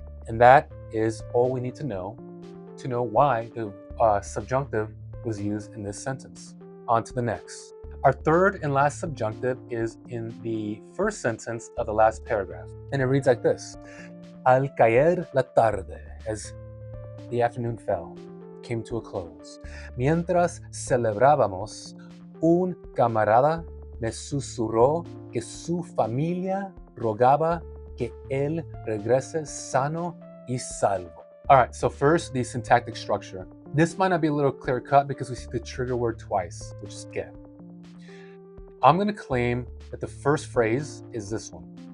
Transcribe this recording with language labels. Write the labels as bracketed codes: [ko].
[en] And that is all we need to know why the subjunctive was used in this sentence. On to the next. Our third and last subjunctive is in the first sentence of the last paragraph. And it reads like this. [es] Al caer la tarde, [en] as the afternoon fell, came to a close. [es] Mientras celebrábamos, un camarada me susurró que su familia rogaba que él regrese sano y salvo. [en] All right, so first, the syntactic structure. This might not be a little clear cut because we see the trigger word twice, which is que. I'm going to claim that the first phrase is this one.